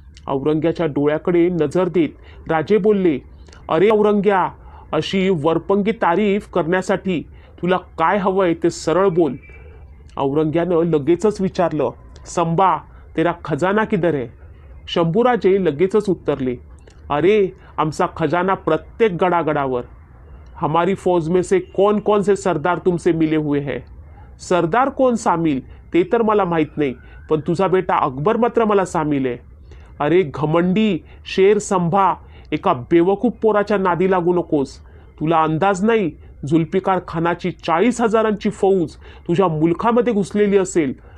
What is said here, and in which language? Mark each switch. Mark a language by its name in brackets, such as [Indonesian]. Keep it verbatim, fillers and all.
[Marathi] औरंग्याच्या डोळ्याकडे नजर देत राजे बोलले, अरे औरंग्या, अशी वरपंगी तारीफ करण्यासाठी तुला काय हवं आहे ते सरळ बोल. औरंग्यानं लगेचच विचारलं, संबा, [Hindi] तेरा खजाना किधर [Marathi] आहे? शंभूराजे लगेचच उत्तरले, अरे आमचा खजाना प्रत्येक गडागडावर. [Hindi] हमारी फौज में से कौन कौन से सरदार तुमसे मिले हुए हैं? [Marathi] सरदार कोण सामील ते तर मला माहीत नाही, पण तुझा बेटा अकबर मात्र मला सामील आहे. अरे घमंडी शेर संभा, एका बेवकूफ पोराच्या नादी लागू नकोस. तुला अंदाज नाही, जुल्फिकार खानाची चाळीस हजारांची फौज तुझ्या मुलखामध्ये घुसलेली असेल.